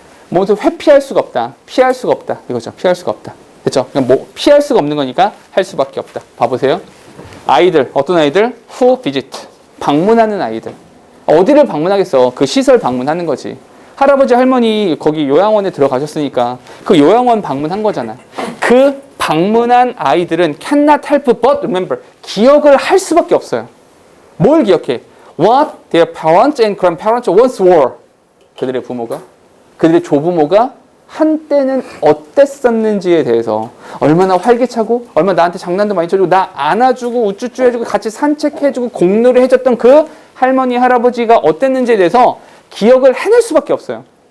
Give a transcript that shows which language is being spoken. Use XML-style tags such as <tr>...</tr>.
<ko>뭐서 회피할 수가 없다. 피할 수가 없다. 이거죠. 피할 수가 없다. 됐죠? 그러니까 뭐 피할 수가 없는 거니까 할 수밖에 없다. 봐보세요. 아이들, 어떤 아이들?</ko> <en>who visit.</en> <ko>방문하는 아이들. 어디를 방문하겠어? 그 시설 방문하는 거지. 할아버지, 할머니 거기 요양원에 들어가셨으니까 그 요양원 방문한 거잖아. 그 방문한 아이들은</ko> <en>cannot help but remember.</en> <ko>기억을 할 수밖에 없어요. 뭘 기억해?</ko> <en>What their parents and grandparents once were.</en> <ko>그들의 부모가, 그들의 조부모가 한때는 어땠었는지에 대해서 얼마나 활기차고 얼마나 나한테 장난도 많이 쳐주고 나 안아주고 우쭈쭈 해주고 같이 산책해주고 공놀이 해줬던 그 할머니 할아버지가 어땠는지에 대해서 기억을 해낼 수밖에 없어요.</ko>